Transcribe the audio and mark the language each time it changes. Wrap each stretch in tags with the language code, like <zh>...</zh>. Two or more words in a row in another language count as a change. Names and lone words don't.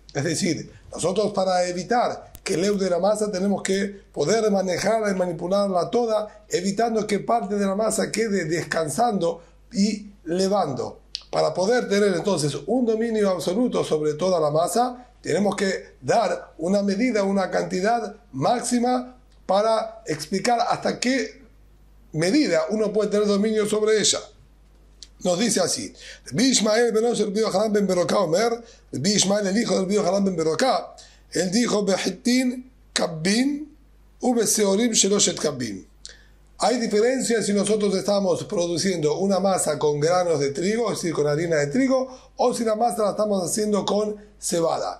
<es>Es decir, nosotros para evitar que leude la masa tenemos que poder manejarla y manipularla toda, evitando que parte de la masa quede descansando y levando. Para poder tener entonces un dominio absoluto sobre toda la masa, tenemos que dar una medida, una cantidad máxima para explicar hasta qué medida uno puede tener dominio sobre ella. Nos dice así:</es> <he>רבי ישמעאל בן יוחנן בן ברוקה אומר, רבי ישמעאל,</he> <es>el hijo de Rabbi Yochanan ben Beroká, él dijo:</es> <he>בחיטין קבין ובשעורים שלשת קבין.</he> <es>Hay diferencias si nosotros estamos produciendo una masa con granos de trigo, es decir, con harina de trigo, o si la masa la estamos haciendo con cebada.</es>